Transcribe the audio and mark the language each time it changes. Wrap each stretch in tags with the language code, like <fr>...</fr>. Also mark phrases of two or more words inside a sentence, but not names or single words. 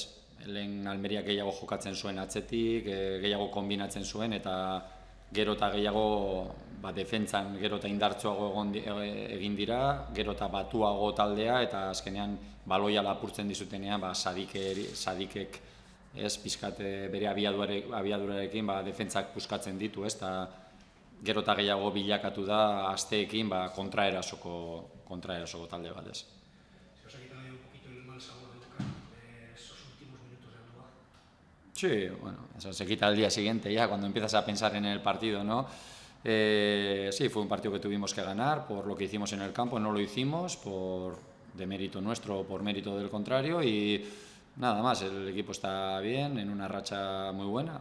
<eu>Lehen Almeriak gehiago jokatzen zuen atzetik, gehiago kombinatzen zuen, eta gero eta gehiago defentzan gero eta indartsuago egin dira, gero eta batuago taldea, eta azkenean baloia lapurtzen dizutenean sadikek pixkat bere abiadurarekin defentzak puskatzen ditu, eta gero eta gehiago bilakatu da asteekin kontraerasoko talde bat ez.</eu> <es>Se os ha quitado un poquito el mal sabor de boca esos últimos minutos de Andúa. Sí, eso se quita al día siguiente ya cuando empiezas a pensar en el partido, ¿no? Sí, fue un partido que tuvimos que ganar por lo que hicimos en el campo, no lo hicimos de mérito nuestro o por mérito del contrario y nada más, el equipo está bien, en una racha muy buena.</es>